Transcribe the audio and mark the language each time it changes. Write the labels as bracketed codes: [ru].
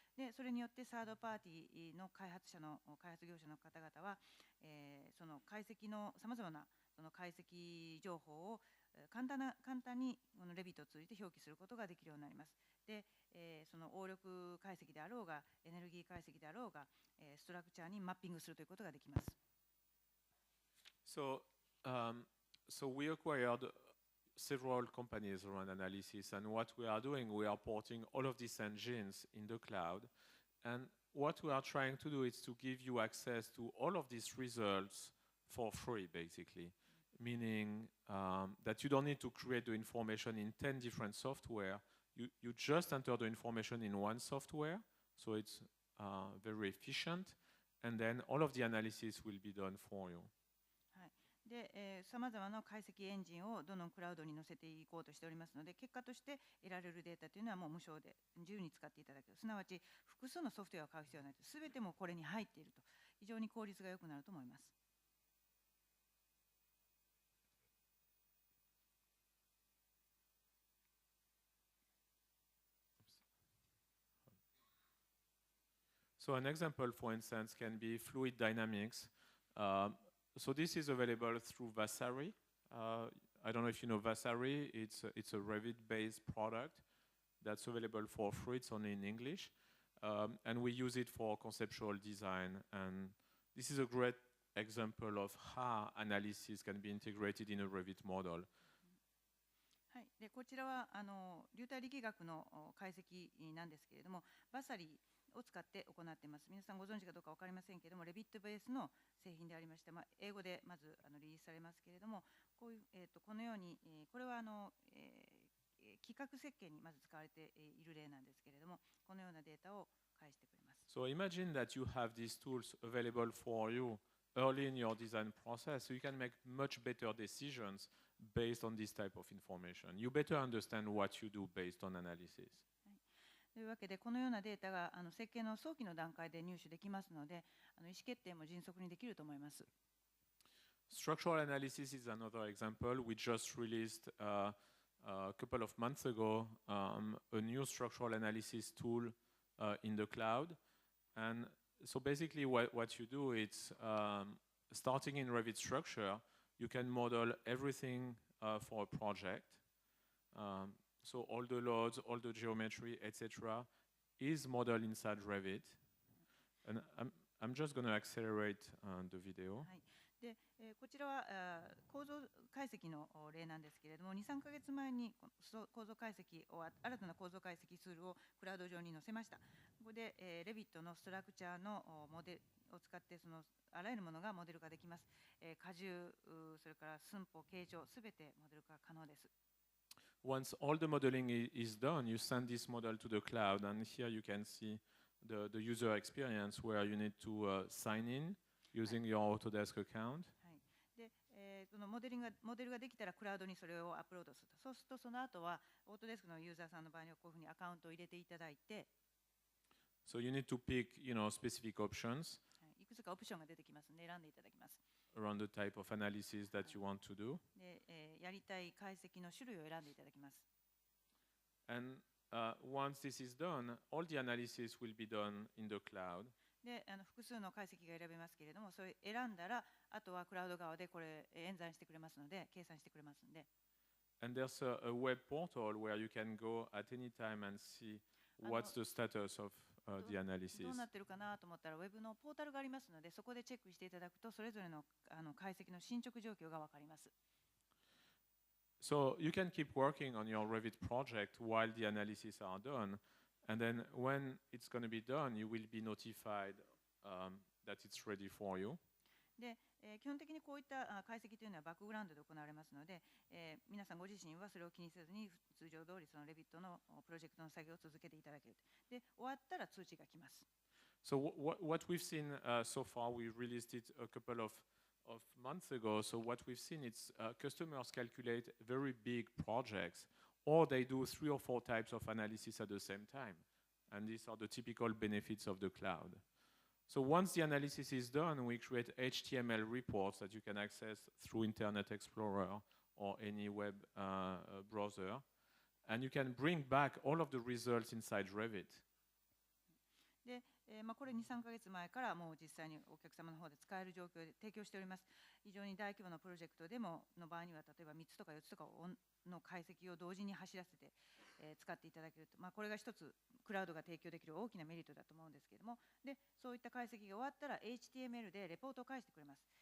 [ja] でそれによってサードパーティーの開発業者の方々は、その解析のさまざまなその解析情報を簡単にこの Revit を通じて表記することができるようになります。でその応力解析であろうがエネルギー解析であろうがストラクチャーにマッピングするということができます。 [en] So we acquired several companies around analysis, and what we are doing, we are porting all of these engines in the cloud, and what we are trying to do is to give you access to all of these results for free, basically, meaning that you don't need to create the information in 10 different software. You just enter the information in one software, so it's very efficient, and then all of the analysis will be done for you. [ja] でさまざまな解析エンジンをどんどんクラウドに載せていこうとしておりますので、結果として得られるデータというのはもう無償で自由に使っていただける。すなわち複数のソフトウェアを買う必要はないと、すべてもこれに入っていると、非常に効率が良くなると思います。 [en] So an example, for instance, can be fluid dynamics. So this is available through Vasari. I don't know if you know Vasari. It's a Revit-based product that's available for free. It's only in English. And we use it for conceptual design. And this is a great example of how analysis can be integrated in a Revit model. [ja] はい、でこちらは流体力学の解析なんですけれども、バサリーを使って行っています。皆さんご存知かどうか分かりませんけれども、レビットベースの製品でありまして、英語でまずリリースされますけれども、このように、これは企画設計にまず使われている例なんですけれども、このようなデータを返してくれます。 [en] So imagine that you have these tools available for you early in your design process, so you can make much better decisions based on this type of information. You better understand what you do based on analysis. [ja] というわけで、このようなデータが設計の早期の段階で入手できますので、意思決定も迅速にできると思います。 [en] Structural analysis is another example. We just released a couple of months ago a new structural analysis tool in the cloud. And so basically what you do is starting in Revit structure, you can model everything for a project. So all the loads, all the geometry, etc. is modeled inside Revit. And I'm just going to accelerate the video. [ja] はい、でこちらは構造解析の例なんですけれども、2、3ヶ月前に構造解析を新たな構造解析ツールをクラウド上に載せました。ここで、レビットのストラクチャーのモデルを使ってそのあらゆるものがモデル化できます。荷重、それから寸法、形状、すべてモデル化可能です。 [en] Once all the modeling is done, you send this model to the cloud, and here you can see the user experience where you need to sign in using your Autodesk account. [ja] はい。で、そのモデルができたらクラウドにそれをアップロードすると。そうするとその後はオートデスクのユーザーさんの場合にはこういうふうにアカウントを入れていただいて、 [en] So you need to pick, specific options [ja] いくつかオプションが出てきますので選んでいただきます。 [en] around the type of analysis that you want to do. [ja] で、やりたい解析の種類を選んでいただきます。 [en] And once this is done, all the analysis will be done in the cloud. [ja] で、複数の解析が選べますけれども、それ選んだら、あとはクラウド側でこれ演算してくれますので、計算してくれますので。 [en] And there's a web portal where you can go at any time and see what's the status of the [ja] ど [en] analysis. [ja] うなってるかなと思ったら、ウェブのポータルがありますので、そこでチェックしていただくと、それぞれの解析の進捗状況が分かります。 [en] So you can keep working on your Revit project while the analysis are done. And then when it's going to be done, you will be notified that it's ready for you. [ja] で、基本的にこういった解析というのはバックグラウンドで行われますので、皆さんご自身はそれを気にせずに通常通りそのレビットのプロジェクトの作業を続けていただける。で、終わったら通知が来ます。 [en] So what we've seen so far, we released it a couple of months ago. So what we've seen is customers calculate very big projects, or they do 3 or 4 types of analysis at the same time. And these are the typical benefits of the cloud. So once the analysis is done, we create HTML reports that you can access through Internet Explorer or any web browser. And you can bring back all of the results inside Revit. [ja] で、これ2、3ヶ月前からもう実際にお客様の方で使える状況で提供しております。非常に大規模なプロジェクトでもの場合には例えば3つとか4つとかの解析を同時に走らせて、使っていただけると、これが一つクラウドが提供できる大きなメリットだと思うんですけれども、でそういった解析が終わったら HTML でレポートを返してくれます。